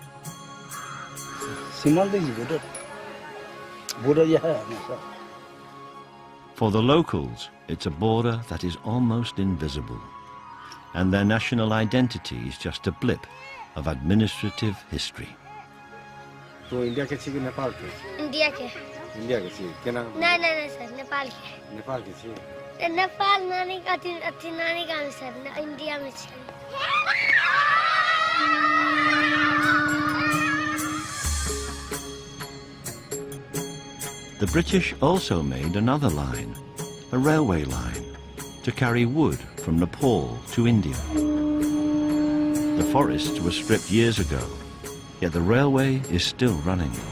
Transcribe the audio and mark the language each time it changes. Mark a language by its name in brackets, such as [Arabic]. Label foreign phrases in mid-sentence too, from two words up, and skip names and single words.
[English] For the locals, it's a border that is almost invisible, and their national identity is just a blip of administrative history. [Maithili] तो इंडिया के छी कि नेपाल के? इंडिया के छी केना? नहीं सर नेपाल के के छी नेपाल नानी अथी नानी गांव सर इंडिया में छी [English] The British also made another line, a railway line, to carry wood from Nepal to India. The forests were stripped years ago, yet the railway is still running.